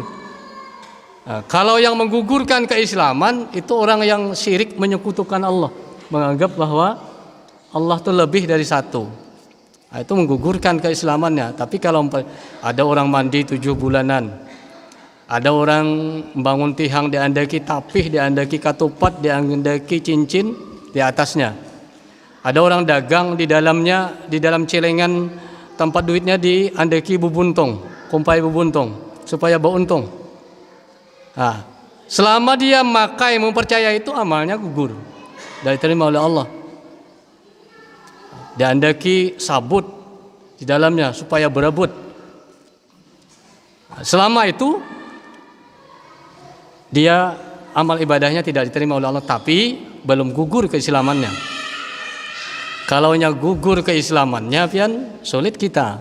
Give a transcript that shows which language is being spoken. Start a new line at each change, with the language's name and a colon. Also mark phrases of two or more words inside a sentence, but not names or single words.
Indonesian: Nah, kalau yang menggugurkan keislaman itu orang yang syirik menyekutukan Allah, menganggap bahwa Allah itu lebih dari satu. Nah, itu menggugurkan keislamannya.
Banjar: Tapi kalau ada orang mandi 7 bulanan, ada orang membangun tihang diandaki tapih, diandaki katupat, diandaki cincin di atasnya. Ada orang dagang di dalamnya, di dalam celengan tempat duitnya diandaki bubuntung, kumpai bubuntung supaya beruntung.
Indonesian: Nah, selama dia makai mempercaya itu, amalnya gugur, tidak diterima oleh Allah.
Banjar: Diandaki sabut di dalamnya supaya berebut.
Indonesian: Nah, selama itu dia amal ibadahnya tidak diterima oleh Allah, tapi belum gugur keislamannya. Kalau gugur keislamannya, pian sulit kita.